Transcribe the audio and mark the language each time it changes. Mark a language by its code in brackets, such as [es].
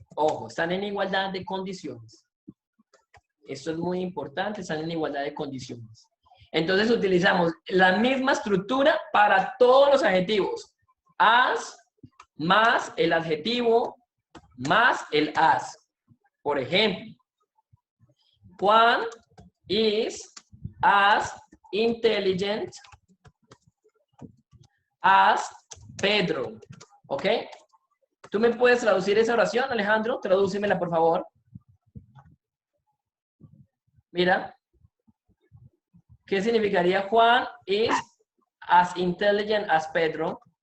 [es] Ojo, están en igualdad de condiciones. Esto es muy importante, están en igualdad de condiciones. Entonces utilizamos la misma estructura para todos los adjetivos. As más el adjetivo más el as. [en] Por ejemplo, Juan is as intelligent as Pedro. ¿Ok? [es] ¿Tú me puedes traducir esa oración, Alejandro? Tradúcemela, por favor. [en] Mira. ¿Qué significaría Juan is as intelligent as Pedro?